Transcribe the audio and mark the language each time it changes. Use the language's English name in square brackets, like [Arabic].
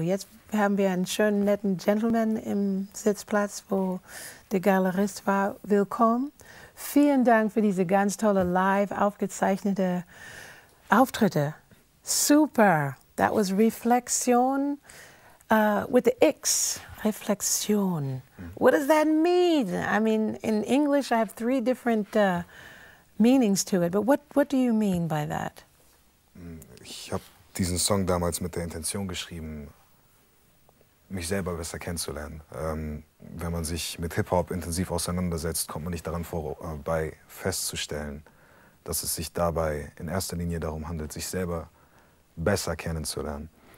[German] Jetzt haben wir einen schönen, netten Gentleman im Sitzplatz, wo der Galerist war. Willkommen. Vielen Dank für diese ganz tolle live aufgezeichnete Auftritte. Super. [English] That was Reflexion with the X. Reflexion. What does that mean? I mean, in English I have three different meanings to it, but what do you mean by that? [German] Ich habe diesen Song damals mit der Intention geschrieben, mich selber besser kennenzulernen. Wenn man sich mit Hip-Hop intensiv auseinandersetzt, kommt man nicht daran vorbei, festzustellen, dass es sich dabei in erster Linie darum handelt, sich selber besser kennenzulernen.